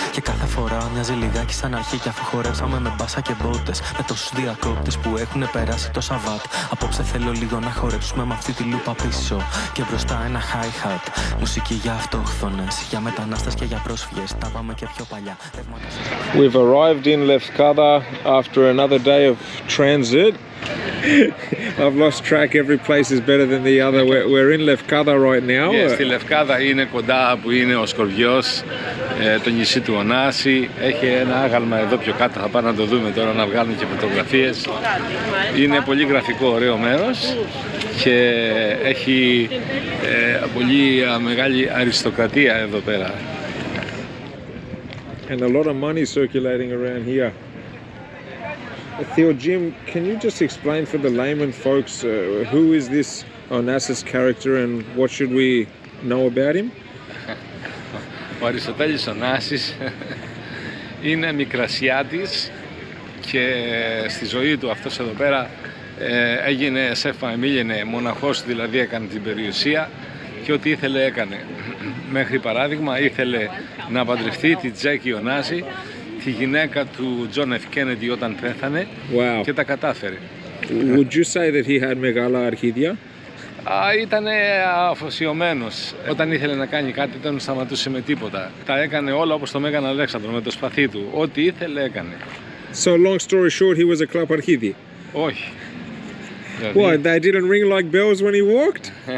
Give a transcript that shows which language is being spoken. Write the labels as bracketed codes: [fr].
[el] Και κάθε φορά μοιάζει λιγάκι σαν αρχή, κι αφού χορέψαμε με μπάσα και μπότες, με τόσους διακόπτες που έχουν περάσει το Σαββάτ. Απόψε θέλω λίγο να χορέψουμε με αυτή τη λούπα πίσω, και μπροστά ένα hi-hat. Μουσική για αυτόχθονες, για μετανάστες και για πρόσφυγες. Τα πάμε και πιο παλιά. [en] We've arrived in Lefkada after another day of transit. I've lost track. Every place is better than the other. We're in Lefkada right now. [el] Στη Λευκάδα είναι κοντά που είναι ο Σκορπιός, το νησί του Ωνάση. Έχει ένα άγαλμα εδώ πιο κάτω, θα πάμε να το δούμε τώρα, να βγάλουμε και φωτογραφίες. Είναι πολύ γραφικό, ωραίο μέρος και έχει πολύ μεγάλη αριστοκρατία εδώ πέρα. [en] And a lot of money circulating around here. Theo, Jim, can you just explain for the layman folks who is this Onassis character and what should we know about him? [el] Ο Αριστοτέλης Ωνάσης είναι μικρασιάτης και στη ζωή του αυτός εδώ πέρα έγινε σέφα εμίλαινε, μοναχός, δηλαδή έκανε την περιουσία και ό,τι ήθελε έκανε. Μέχρι παράδειγμα ήθελε να παντρευτεί τη Τζέκη Ωνάση, τη γυναίκα του Τζον Εφ Κέννεντι όταν πέθανε, και τα κατάφερε. [en] Would you say that he had [el] μεγάλα αρχίδια? Ήταν αφοσιωμένος. Όταν ήθελε να κάνει κάτι δεν σταματούσε με τίποτα. Τα έκανε όλα όπως το Μέγαν Αλέξανδρο με το σπαθί του. Ό,τι ήθελε έκανε. [en] So long story short, he was a κλαπαρχίδι? [el] Όχι. [en] What, they didn't ring like bells when he walked?